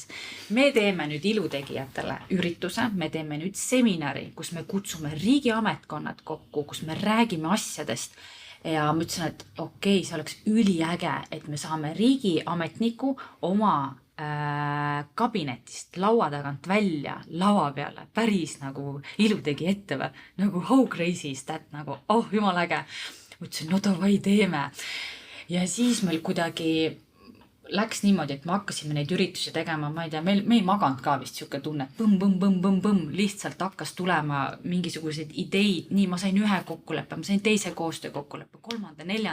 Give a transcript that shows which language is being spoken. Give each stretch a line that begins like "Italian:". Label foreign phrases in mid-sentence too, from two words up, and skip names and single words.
Estonian: Me teeme nüüd ilutegijatele ürituse, me teeme nüüd seminari, kus me kutsume riigiametkonnad kokku, kus me räägime asjadest. Ja ma ütlesin, et okei, see oleks üliäge, et me saame riigiametniku oma kabinetist laua tagant välja, lava peale, päris nagu ilutegija ette või, nagu
English: how crazy is that,
Estonian: nagu jumal äge. Mõtlesin, no davai teeme. Ja siis meil kuidagi läks niimoodi, et me hakkasime neid üritusi tegema, ma ei tea, me ei maganud ka vist siuke tunne, põmm, lihtsalt hakkas tulema mingisuguseid ideid, nii ma sain ühe kokkuleppe, ma sain teise koostöö kokkuleppe, 3., 4.